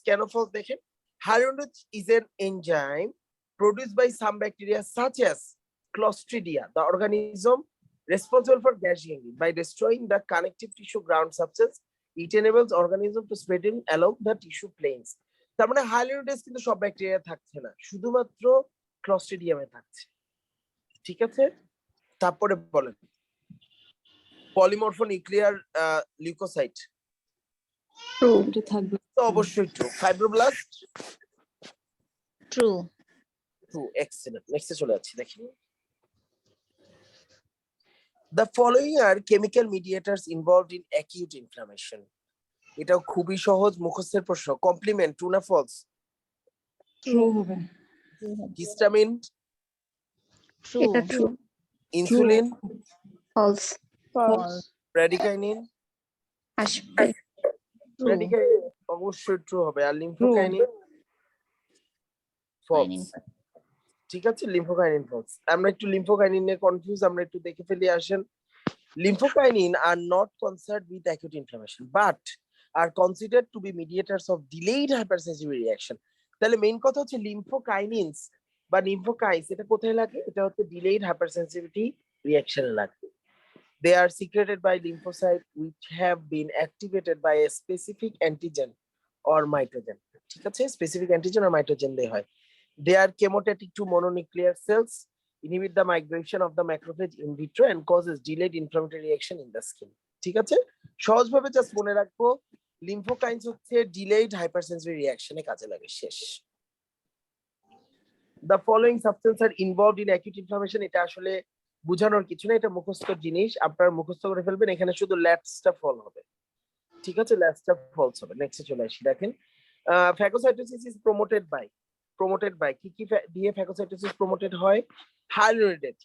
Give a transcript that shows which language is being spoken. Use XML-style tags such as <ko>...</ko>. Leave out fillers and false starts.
<bn>কেন ফলস দেখেন,</bn> <en>Hyaluronidase is an enzyme produced by some bacteria such as Clostridia, the organism responsible for gagging. By destroying the connective tissue ground substance, it enables organism to spreading along the tissue planes.</en> <bn>তার মানে হাইলুরোনিডেজ কিন্তু সব bacteria থাকছে না, শুধুমাত্র ক্লস্ট্রিডিয়ামে থাকছে। ঠিক আছে, তারপরে বলেন পলিমরফোনিউক্লিয়ার লিউকোসাইট, ট্রু। এটা থাকবে। তো অবশ্যই true. Fibroblast,</bn> <en>True. True. Excellent.</en> <bn>নেক্সটে চলে যাচ্ছি, দেখি</bn> <en>The following are chemical mediators involved in acute inflammation.</en> <bn>এটাও খুবই সহজ মুখস্থের প্রশ্ন। কমপ্লিমেন্ট, ট্রু না ফলস? ট্রু হবে। Histamine,</bn> <en>True.</en> <bn>এটা ট্রু। Insulin,</bn> <en>False. False. Bradykinin,</en> <bn>আসবে। ট্রু। ব্র্যাডিকাইনিন অবশ্যই ট্রু হবে। আর লিম্ফোকাইনিন, ফলস। ঠিক আছে, লিম্ফোকাইনিন ফলস। আমরা একটু লিম্ফোকাইনিন নিয়ে কনফিউজ, আমরা একটু দেখে ফেলি আসেন।</bn> <en>Lymphokinin are not concerned with acute inflammation, but are considered to be mediators of delayed hypersensitivity reaction.</en> <bn>তাহলে মেইন কথা হচ্ছে লিম্ফোকাইনিনস বা লিম্ফোকাইন্স এটা কোথায় লাগে? এটা হচ্ছে ডিলেইড হাইপারসেনসিটিভিটি রিঅ্যাকশনে লাগে।</bn> <en>They are secreted by lymphocytes which have been activated by a specific antigen or mitogen.</en> <bn>ঠিক আছে, স্পেসিফিক অ্যান্টিজেন আর মাইটোজেন দিয়ে হয়।</bn> <en>They are chemotatic to mononuclear cells, inhibit the migration of the macrophage in vitro and causes delayed inflammatory reaction in the skin.</en> <bn>ঠিক আছে, সহজভাবে just মনে রাখবো লিম্ফোকাইন্স হচ্ছে ডিলেইড হাইপারসেনসিটিভ রিঅ্যাকশনে কাজে লাগে। শেষ।</bn> <en>The following substances are involved in acute inflammation.</en> <bn>এটা আসলে বোঝানোর কিছু না, এটা মুখস্থ জিনিস, আপনারা মুখস্থ করে ফেলবেন। এখানে শুধু ল্যাটসটা ফল হবে। ঠিক আছে, ল্যাটসটা ফলস হবে। নেক্সটে চলে আসি, দেখেন</bn> <en>phagocytosis is promoted by</en> <bn>কি কি দিয়ে ফ্যাগোসাইটোসিস প্রমোটেড হয়? হাইলোরিডেজ।</bn>